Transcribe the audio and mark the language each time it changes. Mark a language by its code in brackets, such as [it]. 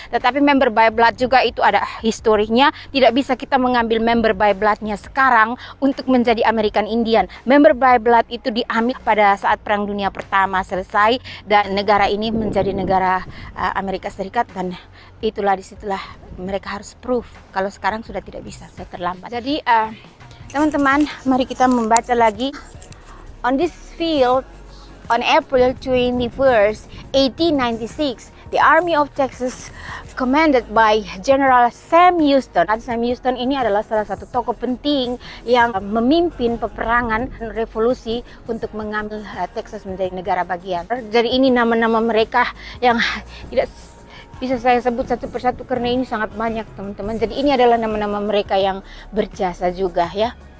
[id] Tetapi member by blood juga itu ada historinya. Tidak bisa kita mengambil member by bloodnya sekarang untuk menjadi American Indian. Member by blood itu diambil pada saat Perang Dunia Pertama selesai dan negara ini menjadi negara Amerika Serikat, dan disitulah mereka harus proof. Kalau sekarang sudah tidak bisa, sudah terlambat. Jadi teman-teman, mari kita membaca lagi. [en] On this field, on April 21st, 1896, the Army of Texas, commanded by General Sam Houston. [id] Sam Houston ini adalah salah satu tokoh penting yang memimpin peperangan revolusi untuk mengambil Texas menjadi negara bagian. Jadi ini nama-nama mereka yang tidak bisa saya sebut satu persatu karena ini sangat banyak teman-teman. Jadi ini adalah nama-nama mereka yang berjasa juga ya.